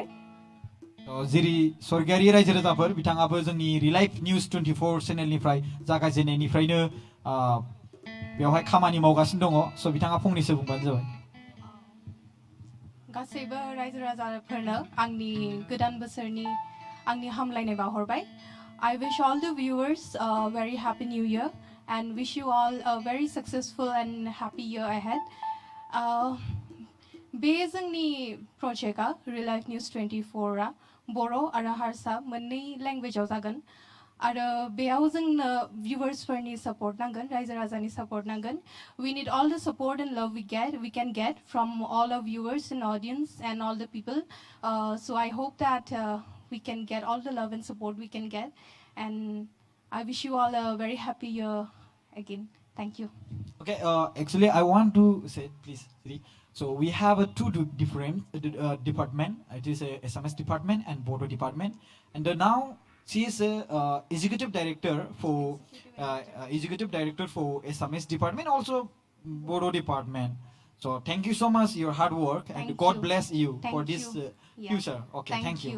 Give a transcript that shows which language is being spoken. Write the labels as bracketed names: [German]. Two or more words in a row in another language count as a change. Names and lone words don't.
[Bodo] जिरि स्वर्गियारि रायजो राजाफोर बिथाङाबो जोंनि रिलाइफ निउज 24 चेनेलनिफ्राय जागायजेननायनिफ्रायनो बेवहाय खामानि मावगासिनो दङ स' बिथाङा फंनैसो बुंबानो जाबाय गासैबो रायजो राजाफोरनो आंनि गोदान बोसोरनि आंनि हामलायनाय बावहरबाय [English] I wish all the viewers a very happy new year and wish you all a very successful and happy year ahead. [Bodo] बे जोंनि प्रजेक्टआ रिलाइफ निउज 24 आ बर' आरो हारसा मोननै लेंगुवेजाव जागोन आरो बेयाव जोंनो भिउवार्सफोरनि सापर्ट नांगोन रायजो राजानि सापर्ट नांगोन [English] we need all the support and love we can get from all our viewers and audience and all the people so I hope that we can get all the love and support we can get and I wish you all a very happy year again thank you okay actually I want to say please so we have a two different department it is a SMS department and Bodo department and now she is a executive director for SMS department also Bodo department so thank you so much your hard work and God bless you for this future okay thank you